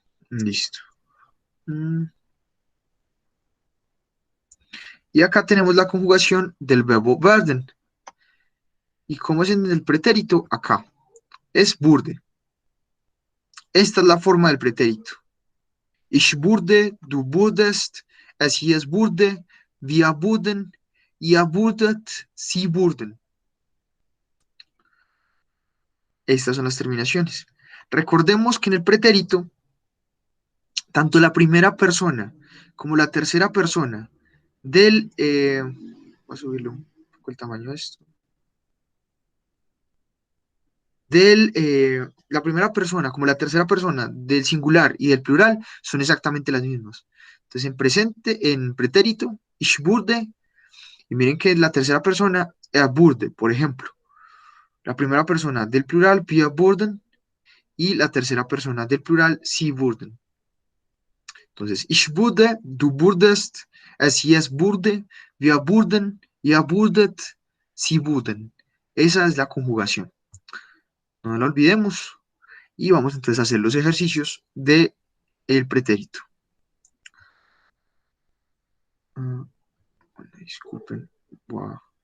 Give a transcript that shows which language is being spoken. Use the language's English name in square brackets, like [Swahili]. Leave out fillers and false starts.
[Spanish] Listo. Y acá tenemos la conjugación del verbo werden. ¿Y cómo es en el pretérito? Acá. Es wurde. Esta es la forma del pretérito. [German] Ich wurde, du wurdest, es wurde, wir wurden, ihr wurdet, sie wurden. [Spanish] Estas son las terminaciones. Recordemos que en el pretérito tanto la primera persona como la tercera persona del... voy a subirle un poco el tamaño de esto. La primera persona como la tercera persona del singular y del plural son exactamente las mismas. Entonces, en presente, en pretérito, [German] ich wurde, [Spanish] y miren que la tercera persona es wurde, por ejemplo. La primera persona del plural, [German] wir wurden, [Spanish] y la tercera persona del plural, [German] sie wurden. Entonces, ich wurde, du wurdest, es wurde, wir wurden, ihr wurdet, sie wurden. [Spanish] Esa es la conjugación. No la olvidemos. Y vamos entonces a hacer los ejercicios de el pretérito. Bueno, disculpen. Wow.